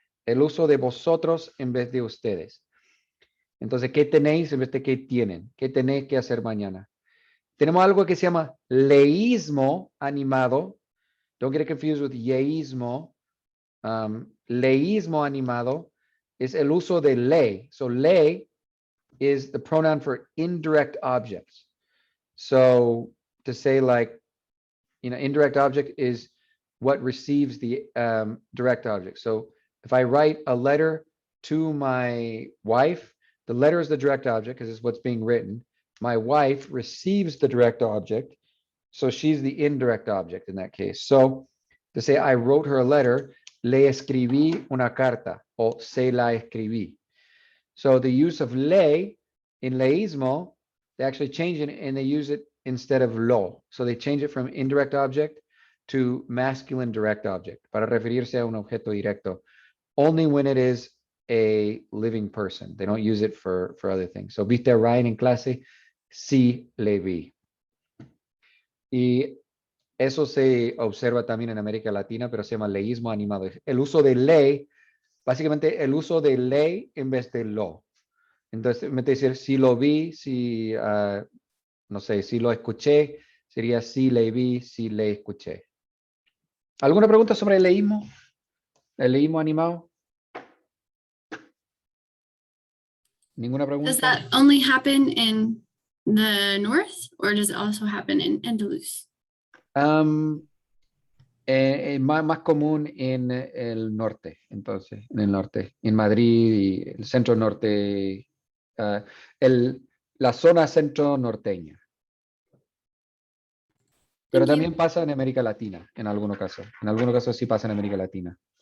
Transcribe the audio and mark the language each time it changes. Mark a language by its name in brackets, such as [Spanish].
[Spanish] El uso de vosotros en vez de ustedes. Entonces, ¿qué tenéis en vez de qué tienen? ¿Qué tenéis que hacer mañana? Tenemos algo que se llama leísmo animado. [English] Don't get it confused with yeísmo. [Spanish] Leísmo animado es el uso de ley. [English] So ley is the pronoun for indirect objects. So to say like, indirect object is what receives the direct object. So if I write a letter to my wife, the letter is the direct object because it's what's being written. My wife receives the direct object. So she's the indirect object in that case. So to say I wrote her a letter, [Spanish] le escribí una carta o se la escribí. [English] So the use of le in leísmo, they actually change it and they use it instead of lo. So they change it from indirect object to masculine direct object [Spanish] para referirse a un objeto directo. [English] Only when it is a living person. They don't use it for other things. [Spanish] So viste a Ryan en clase, sí le vi. Y eso se observa también en América Latina, pero se llama leísmo animado. El uso de ley, básicamente el uso de ley en vez de lo. Entonces, en vez de decir si lo vi, si, no sé, si lo escuché, sería si le vi, si le escuché. ¿Alguna pregunta sobre el leísmo? ¿El leísmo animado? ¿Ninguna pregunta? [English] Does that only happen in the north or does it also happen in Andalus? [Spanish] Más común en el norte, entonces, en el norte, en Madrid y el centro norte, la zona centro norteña. Pero [English] Thank you. [Spanish] también pasa en América Latina, en algunos casos. En algunos casos sí pasa en América Latina.